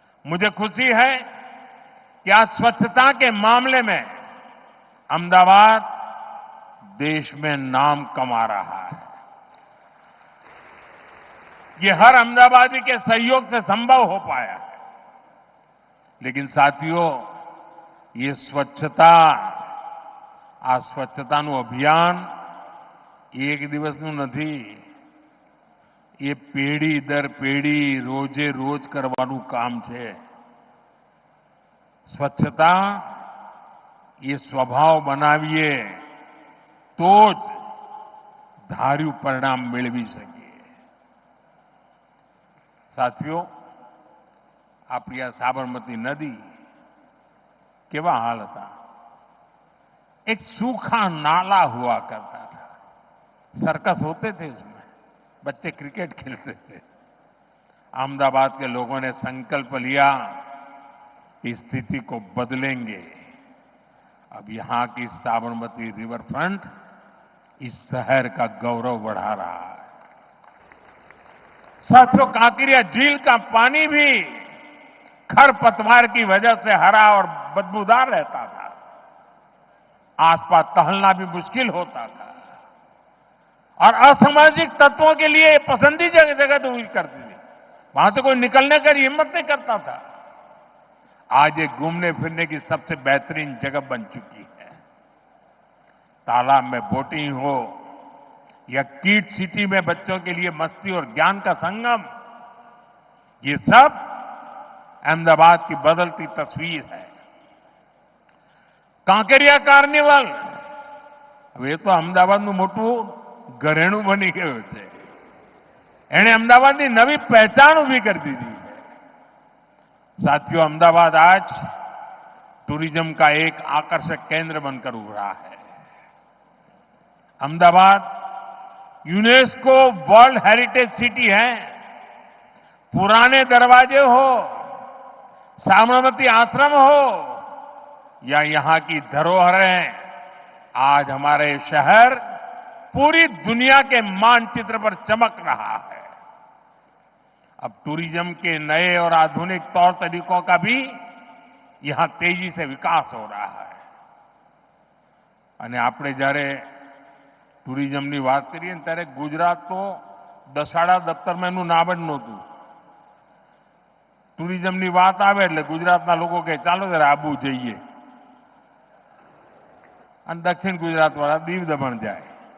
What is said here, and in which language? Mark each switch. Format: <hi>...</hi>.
<hi>मुझे खुशी है कि आज स्वच्छता के मामले में अहमदाबाद देश में नाम कमा रहा है। ये हर अहमदाबादी के सहयोग से संभव हो पाया है। लेकिन साथियों, ये स्वच्छता</hi> <gu>આ સ્વચ્છતાનું અભિયાન એક દિવસનું નથી, એ પેઢી દર પેઢી રોજે રોજ કરવાનું કામ છે। સ્વચ્છતા એ સ્વભાવ બનાવીએ તો જ ધાર્યું પરિણામ મેળવી શકીએ। સાથીઓ, આપણી આ સાબરમતી નદી કેવા હાલ હતા।</gu> <hi>एक सूखा नाला हुआ करता था। सर्कस होते थे उसमें, बच्चे क्रिकेट खेलते थे। अहमदाबाद के लोगों ने संकल्प लिया कि स्थिति को बदलेंगे। अब यहां की साबरमती रिवर फ्रंट इस शहर का गौरव बढ़ा रहा है। साथियों, कांकरिया झील का पानी भी खरपतवार की वजह से हरा और बदबूदार रहता था। आसपास टहलना भी मुश्किल होता था और असामाजिक तत्वों के लिए पसंदीदा जगह तो हुई करती थी। वहां से कोई निकलने की हिम्मत नहीं करता था। आज ये घूमने फिरने की सबसे बेहतरीन जगह बन चुकी है। तालाब में बोटिंग हो या किड सिटी में बच्चों के लिए मस्ती और ज्ञान का संगम, ये सब अहमदाबाद की बदलती तस्वीर है।</hi> <gu>કાંકરિયા કાર્નિવલ હવે તો અમદાવાદનું મોટું ઘરેણું બની ગયું છે। એણે અમદાવાદની નવી પહેચાન ઊભી કરી દીધી છે।</gu> <hi>साथियों, अहमदाबाद आज टूरिज्म का एक आकर्षक केंद्र बनकर उभरा है। Ahmedabad UNESCO world heritage city है। पुराने दरवाजे हो, साबरमती आश्रम हो या यहां की धरोहरें, आज हमारे शहर पूरी दुनिया के मानचित्र पर चमक रहा है। अब टूरिज्म के नए और आधुनिक तौर तरीकों का भी यहां तेजी से विकास हो रहा है।</hi> <gu>અને આપણે જ્યારે ટુરિઝમની વાત કરીએ ને ત્યારે ગુજરાત તો દસાડા દફતરમાં એનું નામ જ નહોતું. ટુરિઝમની વાત આવે એટલે ગુજરાતના લોકો કહે ચાલો જરા આબુ જઈએ, અને દક્ષિણ ગુજરાત વાળા દીવ દમણ જાય.</gu>